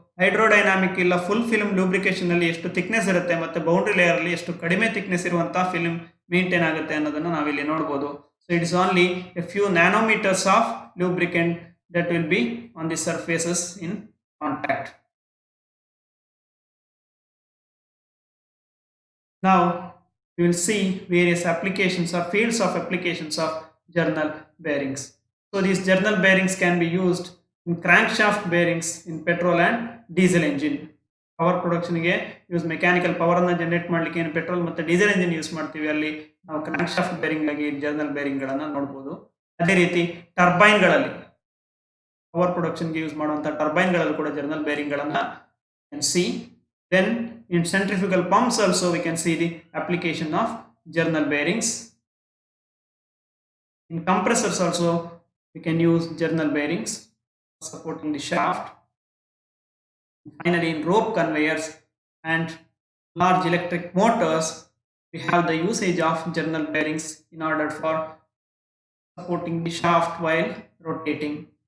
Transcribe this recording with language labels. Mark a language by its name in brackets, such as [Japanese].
[Kannada] ಹೈಡ್ರೋಡೈನಾಮಿಕ್ ಇಲ್ಲ full film lubrication ಅಲ್ಲಿ ಎಷ್ಟು ಥಿಕ್ನೆಸ್ ಇರುತ್ತೆ ಮತ್ತೆ ಬೌಂಡ್ರಿ ಲೇಯರ್ ಅಲ್ಲಿ ಎಷ್ಟು ಕಡಿಮೆ ಥಿಕ್ನೆಸ್ ಇರುವಂತಹ ಫಿಲ್ಮ್ ಮೇಂಟೈನ್ ಆಗುತ್ತೆ ಅನ್ನೋದನ್ನ ನಾವಿಲ್ಲಿ ನೋಡಬಹುದು. [English] So it is only a few nanometres of lubricant that will be on the surfaces in contact. Now we will see various applications or fields of applications of journal bearings. So these journal bearings can be used in crankshaft bearings in petrol and diesel engine. [Kannada] Power production ಗೆ use mechanical power ಅನ್ನು generate ಮಾಡಲಿಕ್ಕೆ ಏನು petrol ಮತ್ತು diesel engine use ಮಾಡ್ತೀವಿ, ಅಲ್ಲಿ ನಾವು ಕ್ರಾಂಕ್ಶಾಫ್ಟ್ bearing ಆಗಿ journal bearing ಗಳನ್ನ ನೋಡಬಹುದು. ಅದೇ ರೀತಿ ಟರ್ಬೈನ್ ಗಳಲ್ಲಿ ಪವರ್ ಪ್ರೊಡಕ್ಷನ್ ಗೆ ಯೂಸ್ ಮಾಡುವಂತ ಟರ್ಬೈನ್ ಗಳಲ್ಲೂ ಕೂಡ ಜರ್ನಲ್ ಬೇರಿಂಗ್ ಗಳನ್ನ [English] can see. Then in centrifugal pumps also we can see the application of journal bearings. In compressors also we can use journal bearings supporting the shaft. Finally in rope conveyors and large electric motors we have the usage of journal bearings in order for supporting the shaft while rotating.